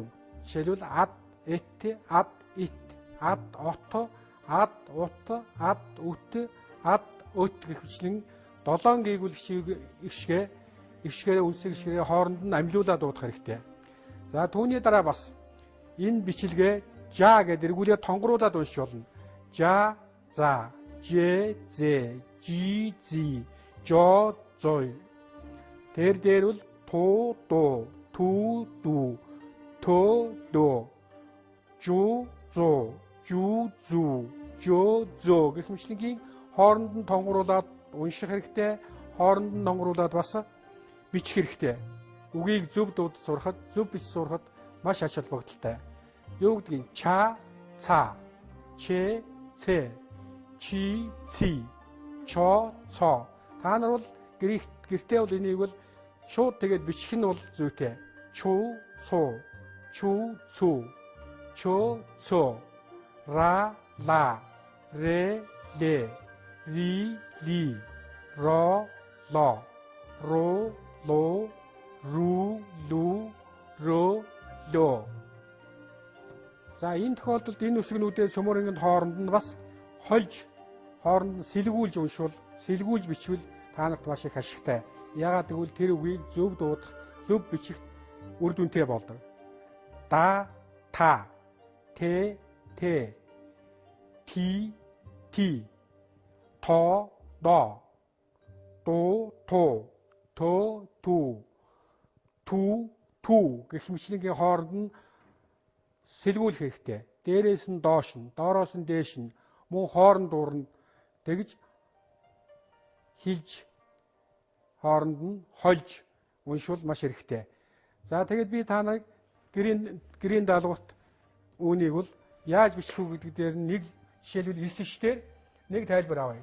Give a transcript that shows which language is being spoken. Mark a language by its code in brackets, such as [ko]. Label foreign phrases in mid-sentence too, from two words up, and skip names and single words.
[mn] Жишээлбэл ад, эт, ад, ит, ад, от, ад, ут, ад, үт, ад, өт гэх мэтлэн 7 гээгүүлэгчийг ишгээр үнсэг ишгэрээ хооронд нь амьлуулаад дуудах хэрэгтэй. За түүний дараа бас энэ бичлэгээ жа гэдээ эргүүлээд тонгоруулаад уншиж болно. Жа, за, же, зе, жи, зи, жо, зой. Тэр бол ту, ду, ту, ду, тө, ду, жу, зу, жу, зу, жо, зо гэх мэтлэнгийн хооронд нь тонгоруулаад унших хэрэгтэй. Хооронд нь тонгоруулаад бас бичих хэрэгтэй. Үгийг зөв дуудаж сурахад, зөв бич сурахад маш ач холбогдолтой. Юу гэдгийг ча, ца, че, цэ, чи, ци, чо, цо. Та нар бол гэртээ бол энийг бол шууд тэгээд бичих нь бол зүйтэй. Чу, цу, чу, цу, чо, цо, ра, ла, ре, ле, ри, ли, ро, ло, ро, ло, ру, лу, ро, ло. За энэ тохиолдолд энэ үсгнүүдээ цөмөрөнгөнд хооронд нь бас хольж хооронд нь сэлгүүлж уншвал, сэлгүүлж бичвэл та нарт маш их ашигтай. Яагаад гэвэл тэр үгийг зөв дуудах, зөв бичих үр дүнтэй болдог. Да, та, те, ти, то, до, ду, ту, тө, ту, ту гэх мэтлэнгийн хооронд нь сэлгүүлэх хэрэгтэй. Дээрээс нь доош нь, доороос нь дээш нь, мөн хооронд дуурна тэгж хилж хооронд нь хольж уншвал маш хэрэгтэй. За тэгээд би та нарыг гэрийн даалгаварт үүнийг бол яаж бичих үү гэдэг дээр нэг жишээлбэл 9 дээр нэг тайлбар авъя.